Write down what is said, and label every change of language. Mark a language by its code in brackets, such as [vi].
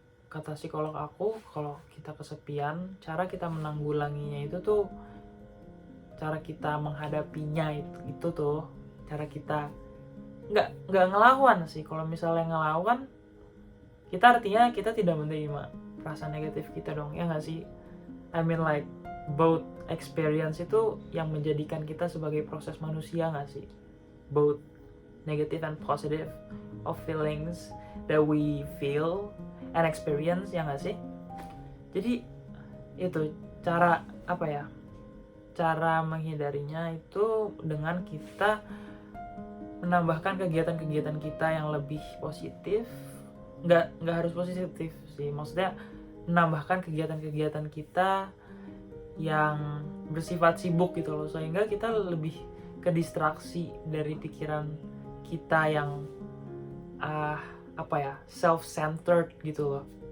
[id] Kata psikolog aku, kalau kita kesepian, cara kita menanggulanginya itu tuh, cara kita menghadapinya itu tuh, cara kita nggak ngelawan sih. Kalau misalnya ngelawan, kita artinya kita tidak menerima perasaan negatif kita dong, ya nggak sih? [en] I mean like both experience [id] itu yang menjadikan kita sebagai proses manusia nggak sih? [en] Both negative and positive of feelings that we feel and experience, [id] ya nggak sih? Jadi itu cara apa ya? Cara menghindarinya itu dengan kita menambahkan kegiatan-kegiatan kita yang lebih positif. Nggak harus positif sih, maksudnya menambahkan kegiatan-kegiatan kita yang bersifat sibuk gitu loh, sehingga kita lebih kedistraksi dari pikiran kita yang self-centered gitu loh.